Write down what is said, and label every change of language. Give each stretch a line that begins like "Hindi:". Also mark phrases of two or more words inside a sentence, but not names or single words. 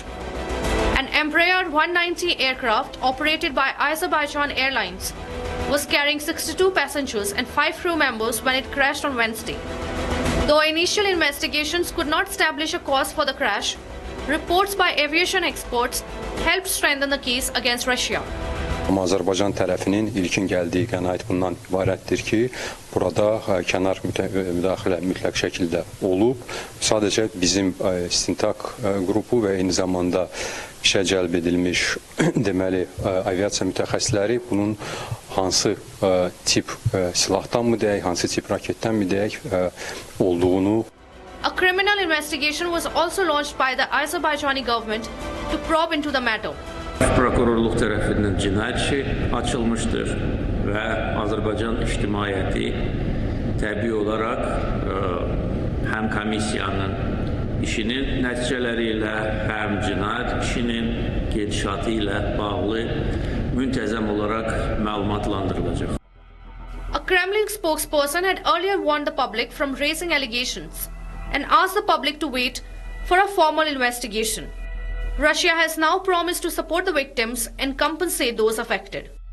English: An Embraer 190 aircraft operated by Azerbaijan Airlines was carrying 62 passengers and 5 crew members when it crashed on Wednesday. Though initial investigations could not establish a cause for the crash, reports by aviation experts helped strengthen the case against Russia.
Azerbaijani: Amma Azərbaycan tərəfinin ilkin gəldiyi qənaət bundan ibarətdir ki, burada kənar müdaxilə mütləq şəkildə olub. Sadəcə bizim istintaq qrupu və eyni zamanda işə cəlb edilmiş deməli aviasiya mütəxəssisləri bunun hansı tip silahdan mı deyək, hansı tip raketdən mi deyək olduğunu.
English: A criminal investigation was also launched by the Azerbaijani government to probe into the matter.
Azerbaijani: Prokurorluq tərəfindən cinayət işi açılmışdır və Azərbaycan ictimaiyyəti təbii olaraq həm komissiyanın işinin nəticələri ilə, həm cinayət işinin gedişatı ilə bağlı müntəzəm olaraq məlumatlandırılacaq.
English: A Kremlin spokesperson had earlier warned the public from raising allegations and asked the public to wait for a formal investigation. Russia has now promised to support the victims and compensate those affected.